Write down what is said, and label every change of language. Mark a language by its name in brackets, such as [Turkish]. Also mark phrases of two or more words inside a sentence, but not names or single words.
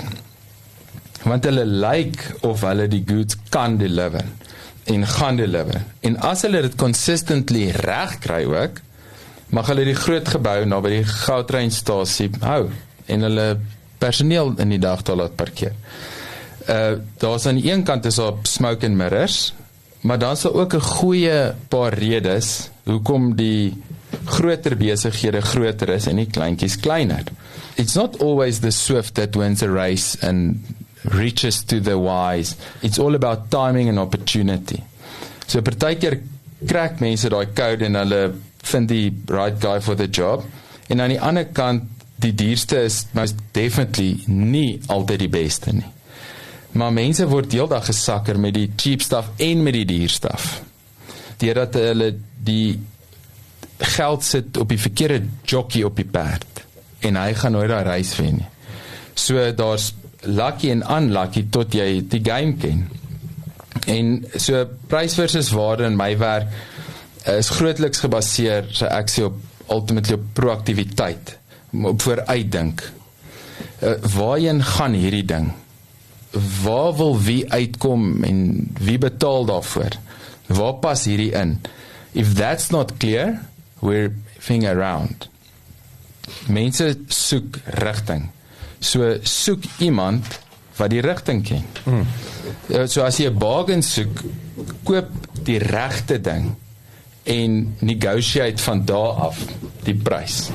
[Afrikaans] Want hulle lyk of hulle die goods kan deliver en gaan deliver. En as hulle dit consistently reg kry ook, mag hulle die groot gebou na by die goudtreinstasie hou en hulle personeel in die dag daar laat parkeer. Daar's aan die een kant is daar [English] smoke and mirrors, [Afrikaans] maar dan is daar ook 'n goeie paar redes hoekom die groter besighede groter is en die kleintjies kleiner. [English] It's not always the swift that wins a race and reaches to the wise. It's all about timing and opportunity. [Afrikaans] So partykeer krak mense daai code en hulle vind die [English] right guy for the job. [Afrikaans] En aan die ander kant, die duurste is [English] most definitely [Afrikaans] nie altyd die beste nie. Maar mense word heeldag gesakker met die [English] cheap stuff [Afrikaans] en met die duur stuff. Deurdat hulle die geld sit op die verkeerde jockey op die perd en hy gaan nooit daai reis wen nie. So daar's lucky en unlucky tot jy die game ken. En so prys versus waarde in my werk is grootliks gebaseer, so ek sê ultimately op proaktiwiteit, op vooruitdink. Waarheen gaan hierdie ding? Waar wil wie uitkom en wie betaal daarvoor? Waar pas hierdie in? [English] If that's not clear, we're fing around. [Afrikaans] Mense soek rigting. So soek iemand wat die rigting ken. So as jy 'n bargain soek, koop die regte ding en negotiate van daar af die prys.